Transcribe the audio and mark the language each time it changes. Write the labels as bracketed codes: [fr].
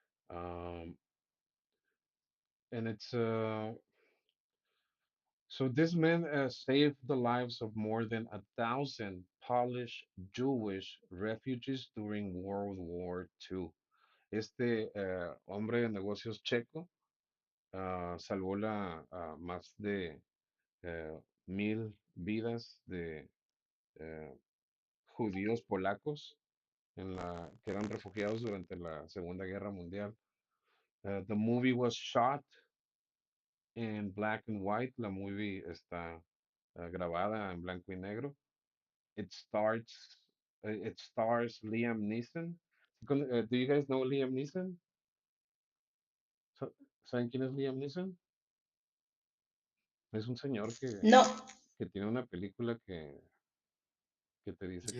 [en] Um, and it's So this man saved the lives of more than 1,000 Polish Jewish refugees during World War II. [es] Este hombre de negocios checo salvó más de 1,000 vidas de eh, judíos polacos que eran refugiados durante la Segunda Guerra Mundial. [en] The movie was shot in black and white. [es] La movie está grabada en blanco y negro. [en] It stars Liam Neeson. Do you guys know Liam Neeson? [es] Sa- ¿Saben quién es Liam Neeson? Es un señor No, que tiene una película que te dice que